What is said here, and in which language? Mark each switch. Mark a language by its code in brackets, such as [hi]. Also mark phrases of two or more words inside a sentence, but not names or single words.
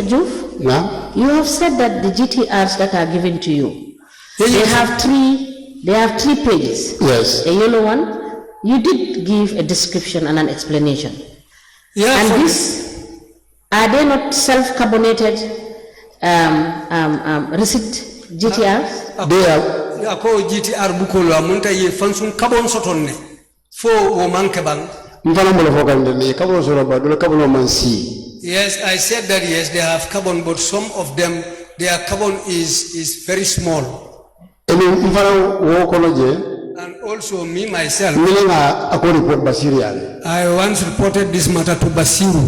[en] Juf, you have said that the GTRs that are given to you, they have three pages. Yes. A yellow one, you did give a description and an explanation. Yeah, and these, are they not self-carbonated receipt GTRs? They are. [man] GTR bukolo amunta ye function carbon sotonne fo o manke bang. [en] Yes, I said that yes, they have carbon, but some of them, their carbon is very small. And also me myself, I once reported this matter to Basiru.